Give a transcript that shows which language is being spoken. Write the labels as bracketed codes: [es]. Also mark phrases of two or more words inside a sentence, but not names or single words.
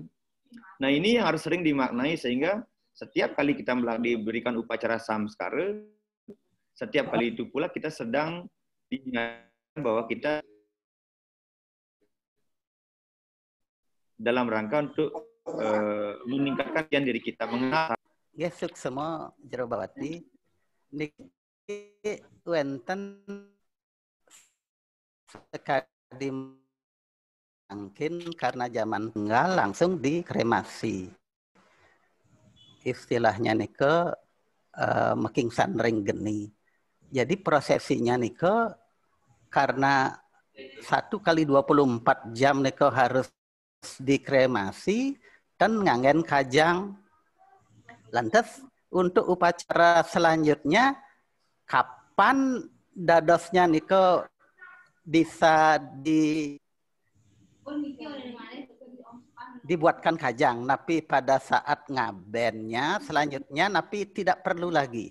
[id] Nah ini yang harus sering dimaknai sehingga setiap kali kita diberikan upacara samskara, setiap kali itu pula kita sedang diingatkan bahwa kita dalam rangka untuk meningkatkan diri kita mengenal. [ban] Ya suksema jero bawati niki wenten sekali [id] mungkin karena zaman tenggal langsung dikremasi. [ban] Istilahnya nike mekingsan ring geni. [id] Jadi prosesinya nike karena 1 kali 24 jam nike harus dikremasi dan ngangen kajang. Lantas untuk upacara selanjutnya kapan [ban] dadosnya nike [id] bisa dibuatkan kajang, tapi pada saat ngabennya selanjutnya napi tidak perlu lagi.